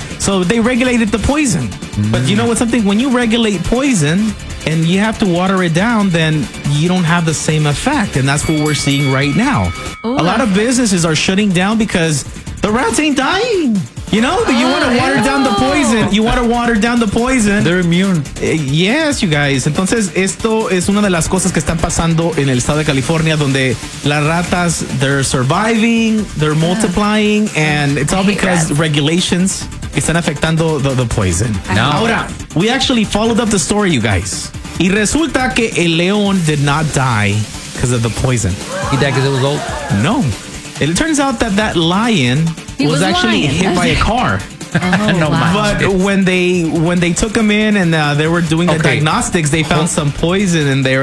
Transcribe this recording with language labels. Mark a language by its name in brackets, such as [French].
[English] So they regulated the poison. But you know what's something? When you regulate poison and you have to water it down, then you don't have the same effect. And that's what we're seeing right now. Ooh. A lot of businesses are shutting down because the rats ain't dying. You know, you want to water down the poison. You want to water down the poison. They're immune. Yes, you guys. [Spanish] Entonces, esto es una de las cosas que están pasando en el estado de California, donde las ratas, [English] they're surviving, they're multiplying, and it's all because [Spanish] regulations están afectando [English] the poison. [Spanish] No. Ahora, [English] we actually followed up the story, you guys. [Spanish] Y resulta que el león [English] did not die because of the poison. He died because it was old? No. It turns out that lion was actually hit by a car. But when they took him in and they were doing the diagnostics, they found some poison in there.